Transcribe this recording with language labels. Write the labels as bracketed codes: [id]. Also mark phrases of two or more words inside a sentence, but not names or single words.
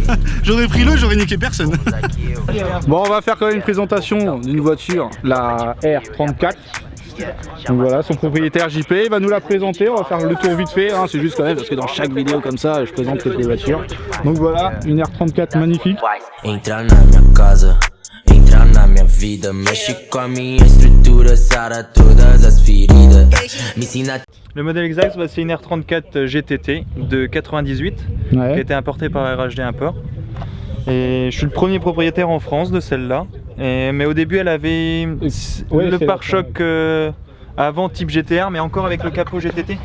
[fr] J'aurais pris l'autre, j'aurais niqué personne. Bon, on va faire quand même une présentation d'une voiture, la R34. Donc voilà, son propriétaire JP il va nous la présenter, on va faire le tour vite fait, hein. C'est juste quand même parce que dans chaque vidéo comme ça, je présente quelques voitures. Donc voilà, une R34 magnifique. [pt] Entra na minha casa, entra na minha vida, mexe com a minha estrutura, sara todas as feridas, me ensina. [fr] Le modèle exact, bah, c'est une R34 GTT de 98 qui a été importée par RHD Import. Et je suis le premier propriétaire en France de celle-là. Mais au début, elle avait le pare-choc avant type GTR, mais encore avec le capot GTT.